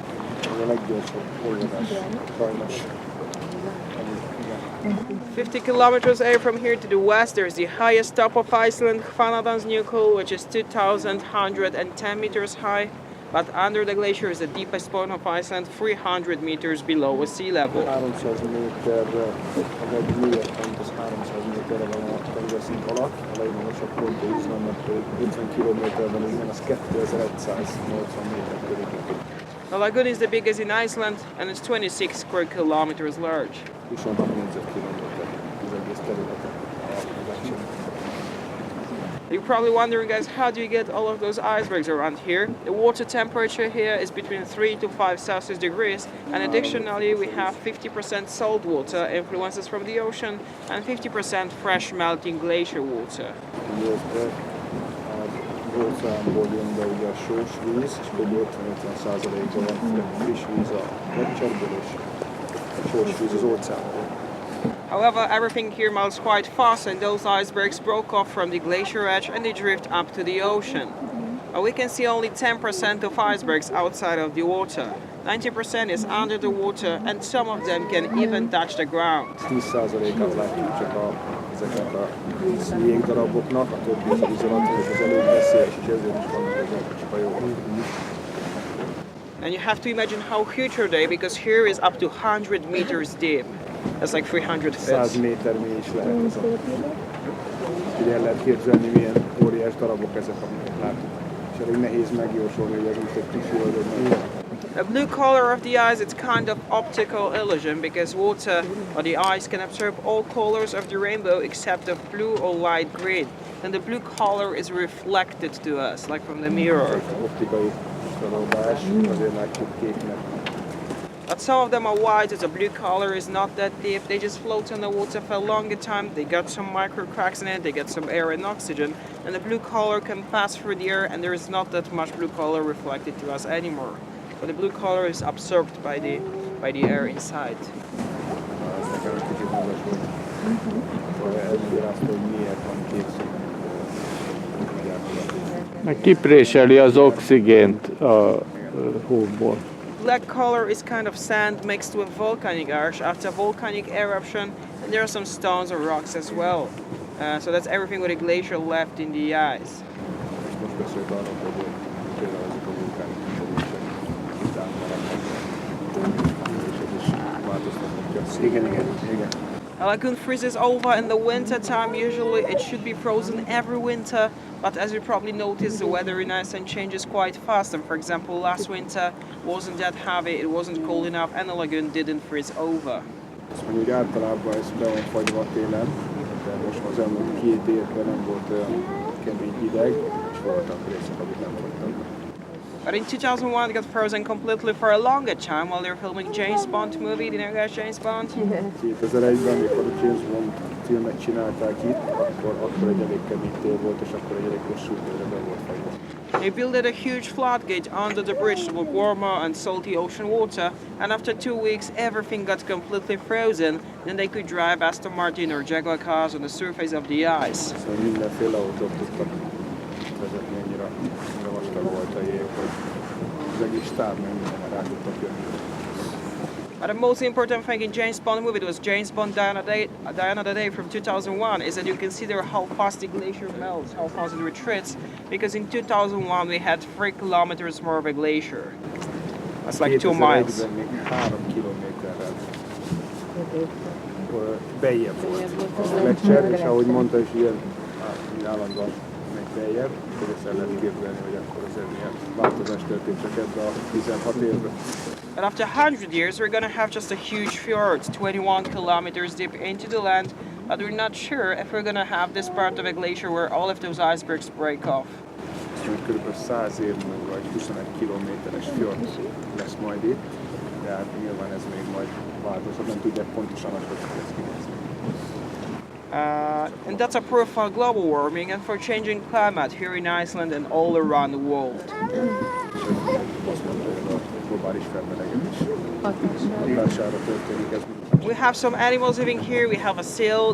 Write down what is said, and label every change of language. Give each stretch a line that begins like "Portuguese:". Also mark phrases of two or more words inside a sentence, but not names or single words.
English: 50 kilometers away from here to the west, there's the highest top of Iceland, Hvannadalsjökull, which is 2,110 meters high. But under the glacier is the deepest point of Iceland, 300 meters below sea level.
Hungarian: 300 méter, vagy miért pont az 300 méterre van a tengerszint alatt, a legmagasabb pontja Izlandnak 50 kilométerben, innen az 2180 méter körül.
English: The lagoon is the biggest in Iceland and it's 26 square kilometers large.
Hungarian: 26 négyzetkilométer az egész területe.
English: You're probably wondering, guys, how do you get all of those icebergs around here? The water temperature here is between 3 to 5 Celsius degrees, and additionally we have 50% salt water influences from the ocean and 50% fresh melting glacier water.
Hungarian: Óceánból jön be ugye a sós víz, és kb. 50-50%-ban van friss víz a Gleccserből, és a sós víz az óceánból.
English: However, everything here melts quite fast, and those icebergs broke off from the glacier edge and they drift up to the ocean. We can see only 10% of icebergs outside of the water. 90% is under the water, and some of them can even touch the ground.
Hungarian: 10%-át látjuk csak ezeket a jégdaraboknak, a többi az víz alatt, és az előbb veszélyes, és ezért is vannak ezek a kishajók.
English: And you have to imagine how huge are they, because here is up to 100 meters deep. That's like 300 feet.
Hungarian: 100 méter mély is lehet ez a... Ugye el lehet képzelni, milyen óriás darabok ezek, amiket látunk. És elég nehéz megjósolni, hogy ez most egy kis jöldög.
English: The blue color of the ice, it's kind of optical illusion because water or the ice can absorb all colors of the rainbow except the blue or light green. And the blue color is reflected to us, like from the mirror.
Hungarian: Optikai feloldás, azért látjuk kéknek.
English: But some of them are white, as the blue color is not that deep. They just float on the water for a longer time. They got some micro cracks in it, they get some air and oxygen. And the blue color can pass through the air, and there is not that much blue color reflected to us anymore. But the blue color is absorbed by the air inside.
Hungarian: Kipréseli az oxigént a hóból.
English: Black color is kind of sand mixed with volcanic ash after volcanic eruption, and there are some stones or rocks as well. So that's everything with a glacier left in the ice. A lagoon freezes over in the winter time. Usually it should be frozen every winter, but as you probably noticed, the weather in Iceland changes quite fast. And for example, last winter wasn't that heavy, it wasn't cold enough, and the lagoon didn't freeze over.
Hungarian: Azt mondjuk általában ez be van fagyva télen, de most az elmúlt 2 évben nem volt olyan kemény hideg, és voltak részek, amik nem fagytak.
English: But in 2001 it got frozen completely for a longer time while they were filming James Bond movie. Do you know guys James Bond?
Hungarian: 2001-ben, amikor a James Bond filmet csinálták itt, akkor egy elég kemény tél volt, és akkor egy elég hosszú időre be volt fagyva.
English: They built a huge floodgate under the bridge with warmer and salty ocean water, and after 2 weeks everything got completely frozen. Then they could drive Aston Martin or Jaguar cars on the surface of the ice.
Hungarian: Szóval mindenféle autót tudtak egész stáb, meg minden rá tudtak jönni.
English: But the most important thing in James Bond movie, it was James Bond Die Another Day from 2001, is that you can see there how fast the glacier melts, how fast it retreats, because in 2001 we had 3 kilometers more of a glacier. That's like 2 miles.
Hungarian: 2001-ben még 3 kilométerrel beljebb volt a Gleccser, és ahogy mondta is, ilyen állandóan megy beljebb, hogy ezt el lehet képzelni, hogy akkor azért milyen változás történt csak ebbe a 16 évben.
English: But after 100 years, we're going to have just a huge fjord, 21 kilometers deep into the land, but we're not sure if we're going to have this part of a glacier where all of those icebergs break off.
Hungarian: Úgy kb. 100 év múlva egy 21 kilométeres fjord lesz majd itt, de hát nyilván ez még majd változhat, nem tudják pontosan, hogy ez kinézni.
English: And that's a proof for global warming and for changing climate here in Iceland and all around the world. We have some animals living here. We have a seal.